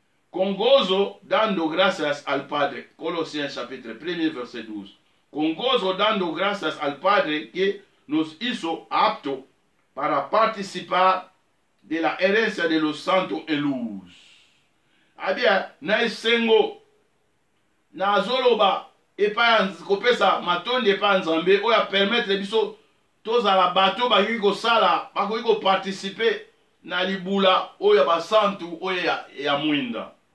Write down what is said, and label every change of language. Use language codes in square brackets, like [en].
[es] Con gozo dando gracias al Padre. [fr] Colossiens chapitre 1 verset 12. [es] Con gozo dando gracias al Padre que nos hizo aptos para participar de la herencia de los santos en luz. [ln] Abia na esengo na zoloba epa kopesa matonde epa nzambe oya permettre biso tozala bato bakoki kosala bakoki koparticipe na libula oyo basantu oyo ya mwinda.